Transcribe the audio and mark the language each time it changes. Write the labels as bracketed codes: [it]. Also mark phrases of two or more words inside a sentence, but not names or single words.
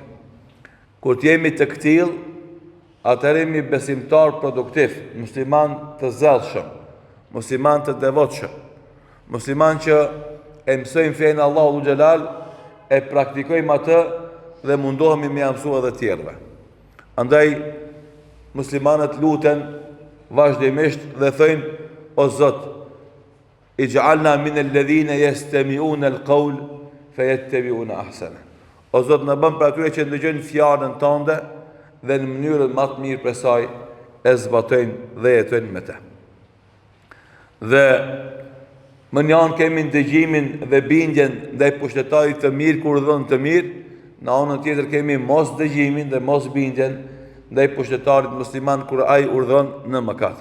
[sq] Kur të jemi të këtill, atëherë jemi besimtar produktiv, musliman të zellshëm, musliman të devotshëm, musliman që e mësojmë fenë Allahu xhelal, e praktikojmë atë dhe mundohemi me ia mësua edhe të tjerëve. Andaj muslimanët luten vazhdimisht dhe thëjnë: o Zot, [ar] اجعلنا من الذين يستمعون القول فيتبعون أحسن. [sq] O Zot, në bëm për atyre që ndëgjojnë fjalën tënde dhe në mënyrën më të mirë për saj e zbatojnë dhe jetojnë me të. Dhe më njënë kemi ndëgjimin dhe bindjen ndaj pushtetarit të mirë kur urdhon të mirë, në anën tjetër kemi mos dëgjimin dhe mos bindjen ndaj pushtetarit musliman kur ai urdhon në mëkat.